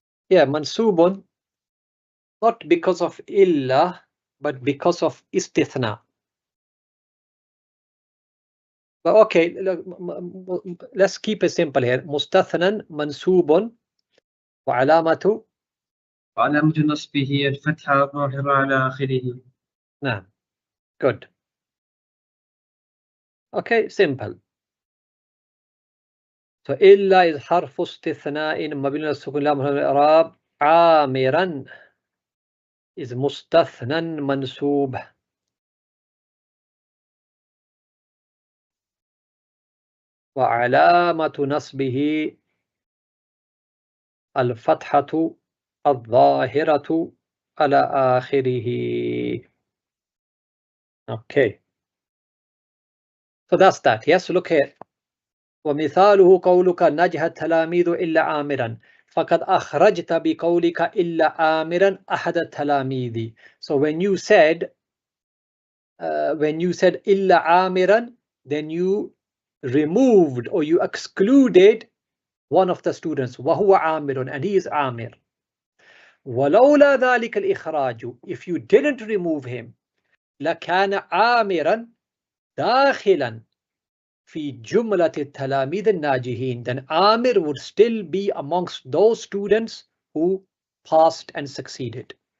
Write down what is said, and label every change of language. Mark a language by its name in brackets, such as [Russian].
[English] Yeah, mansubun, not because of illa, but because of istithna. But okay, let's keep it simple here. [Arabic] مستثنى منسوب وعلامة. وعلامة نصبه الفتحة الظاهرة على آخره. نعم. [English] Good. Okay, simple. [Arabic] So إلا is حرف استثناء مبني على السكون لا محل من الإعراب. عامرا is مستثنى منسوب. وعلامة نصبه الفتحة الظاهرة على آخره. [English] Okay. So that's that. Yes, look here. [Arabic] ومثاله قولك نجح التلاميذ إلا عامرا. فقد أخرجت بقولك إلا عامرا أحد التلاميذ. [English] So when you said [Arabic] إلا عامرا, [English] then you removed or you excluded one of the students [Arabic] وهو عامر, [English] and he is عامر. [Arabic] ولولا ذلك الإخراج, [English] if you didn't remove him, [Arabic] لكان عامرا داخلا في جملة التلاميذ الناجحين, [English] then Amir would still be amongst those students who passed and succeeded.